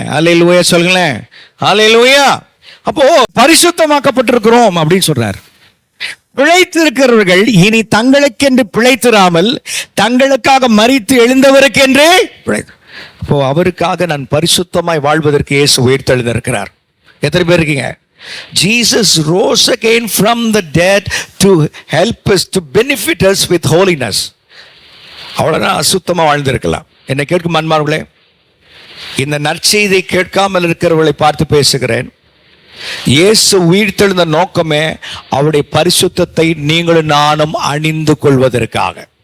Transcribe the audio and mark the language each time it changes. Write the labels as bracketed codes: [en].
[ta] அல்லேலூயா சொல்லுங்களேன். அல்லேலூயா. அப்போ பரிசுத்தமாக்கப்பட்டிருக்கிறோம் அப்படின்னு சொல்றார். பிழைத்திருக்கிறவர்கள் இனி தங்களுக்கென்று பிழைத்திராமல் தங்களுக்காக மரித்து எழுந்தவருக்கென்று அப்போ அவருக்காக நான் பரிசுத்தமாய் வாழ்வதற்கு இயேசு உயிர்த்தெழுந்திருக்கிறார். எத்தனை பேர் இருக்கீங்க? [en] Jesus rose again from the dead to help us, to benefit us with holiness. [ta] அவ்வளவுதான் அசுத்தமா வாழ்ந்திருக்கலாம். என்னை கேட்கும் அன்பார்களே, இந்த நற்செய்தியை கேட்காமல் இருக்கிறவர்களை பார்த்து பேசுகிறேன். இயேசு உயிர்த்தெழுந்த நோக்கமே அவருடைய பரிசுத்தத்தை நீங்களும் நானும் அணிந்து கொள்வதற்காக.